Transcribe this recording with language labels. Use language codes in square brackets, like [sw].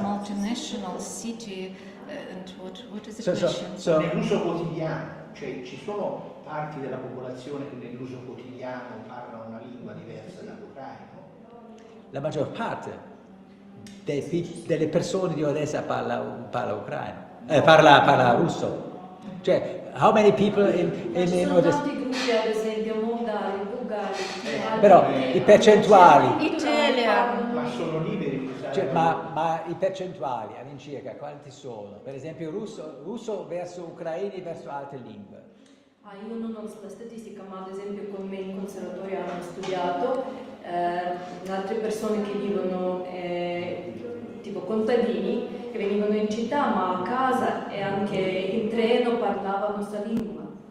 [en] multinational city, and what is the question? [it] Nell'uso quotidiano, cioè ci sono parti della popolazione che nell'uso quotidiano parlano una lingua diversa dall'ucraino? La maggior parte delle persone di Odessa parla ucraino, parla russo. [en] Cioè, how many people in Odessa? [it] Tanti gruppi, ad esempio, mongoli, bulgari, Però i percentuali, Italia. Ma sono liberi di usare cioè, ma i percentuali all'incirca quanti sono? Per esempio russo verso ucraini verso altre lingue. Io non ho la statistica, ma ad esempio con me in conservatorio hanno studiato altre persone che vivono, tipo contadini, che venivano in città, ma a casa e anche in treno parlavano questa lingua.